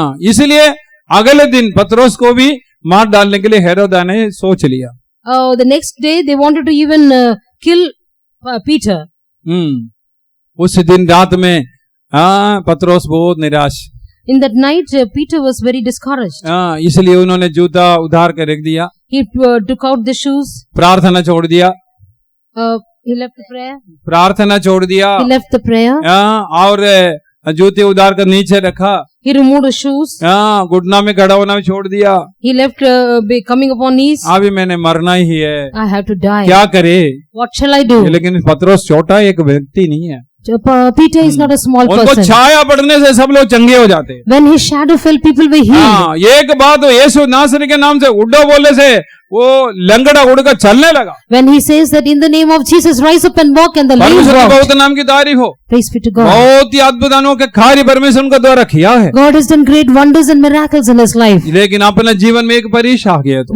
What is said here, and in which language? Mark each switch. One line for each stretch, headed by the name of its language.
Hindi: इसलिए अगले दिन पत्रोस को भी मार डालने के लिए हेरोदा ने सोच लिया।
English: The next day they wanted to even kill Peter.
Hindi: उस दिन रात में पत्रोस बहुत निराश।
English: In that night, Peter was very discouraged.
Hindi: इसलिए उन्होंने जूता उतार कर रख दिया।
English: He took out the shoes.
Hindi: प्रार्थना छोड़ दिया।
English: He left the prayer.
Hindi: प्रार्थना छोड़ दिया।
English: He left the prayer.
Hindi: और जूते उतार कर नीचे रखा।
English: He removed his shoes.
Hindi: घुटना में खड़ा होना छोड़ दिया।
English: He left coming upon knees.
Hindi: अभी मैंने मरना ही है।
English: I have to die.
Hindi: क्या करे?
English: What shall I do?
Hindi: लेकिन पत्रोस छोटा एक व्यक्ति नहीं है।
English: Peter is not a small person.
Hindi: उनको छाया पड़ने से सब लोग चंगे हो जाते हैं।
English: When his shadow fell, people were healed.
Hindi: एक बात यीशु नासरी के नाम से उड़ो बोलने से वो लंगड़ा उड़कर चलने लगा।
English: When he says that in the name of Jesus, rise up and walk, and the lame
Hindi: परमेश्वर की
English: walked.
Hindi: बहुत नाम की तारीफ हो।
English: Praise be to God.
Hindi: बहुत ही अद्भुतों के कार्य परमेश्वर उनके द्वारा किया है।
English: God has done great wonders and miracles in his life.
Hindi: लेकिन अपने जीवन में एक परीक्षा आ गया तो